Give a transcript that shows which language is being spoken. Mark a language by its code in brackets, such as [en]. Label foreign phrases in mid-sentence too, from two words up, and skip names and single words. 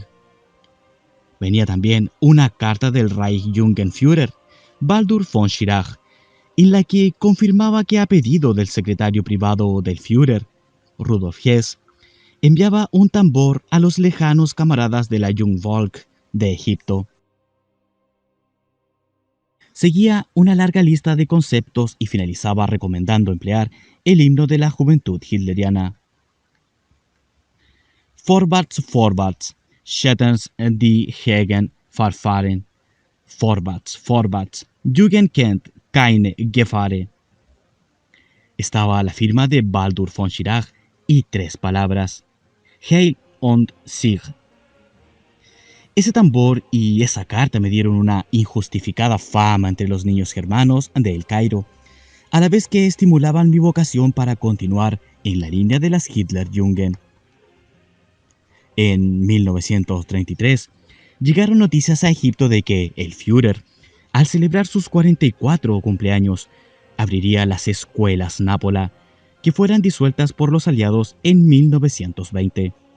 [es] Venía también una carta del Reichsjugendführer, Baldur von Schirach, en la que confirmaba que a pedido del secretario privado del Führer, Rudolf Hess, enviaba un tambor a los lejanos camaradas de la Jungvolk de Egipto. Seguía una larga lista de conceptos y finalizaba recomendando emplear el himno de la juventud hitleriana. [de] Vorwärts, vorwärts, Schettens die Hegen verfahren. Vorwärts, vorwärts, Jugend kennt keine Gefahr. [es] Estaba la firma de Baldur von Schirach y 3 palabras: [de] Heil und Sieg. [es] Ese tambor y esa carta me dieron una injustificada fama entre los niños germanos de El Cairo, a la vez que estimulaban mi vocación para continuar en la línea de las Hitlerjugend. En 1933, llegaron noticias a Egipto de que el Führer, al celebrar sus 44 cumpleaños, abriría las escuelas Nápola, que fueran disueltas por los aliados en 1920.